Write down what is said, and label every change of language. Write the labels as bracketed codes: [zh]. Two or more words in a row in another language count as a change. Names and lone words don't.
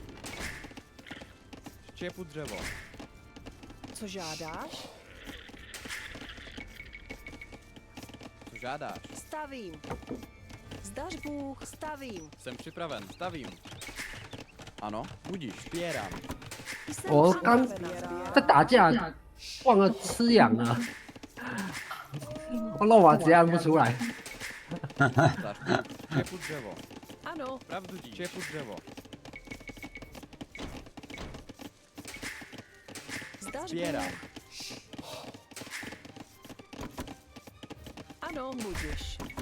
[cs] Štěpu dřevo. Co žádáš? Co žádáš? Stavím. Zdaš Bůh. Stavím. Jsem připraven. Stavím. Ano, budíš. Sbírám. Jsem [zh] 我刚 [cs] připravena. [zh] 在打架，忘了吃氧了，我肉丸直接按不出来。 [cs] Zdaš Bůh. Štěpu dřevo. Ano, Pravdu dí. Štěpu dřevo. zdaš Sbírám. Bůh. Ano, budiš.